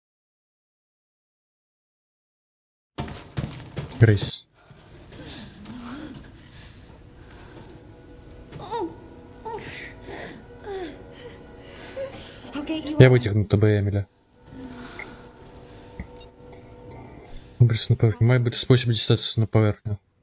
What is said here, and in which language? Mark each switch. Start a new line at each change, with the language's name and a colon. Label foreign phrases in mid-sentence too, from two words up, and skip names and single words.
Ukrainian: Грызь.
English: I'll get you
Ukrainian: Я
English: up.
Ukrainian: витягну тебе, Еміля. Вибратися на поверхню. Має бути спосіб дістатися на поверхню.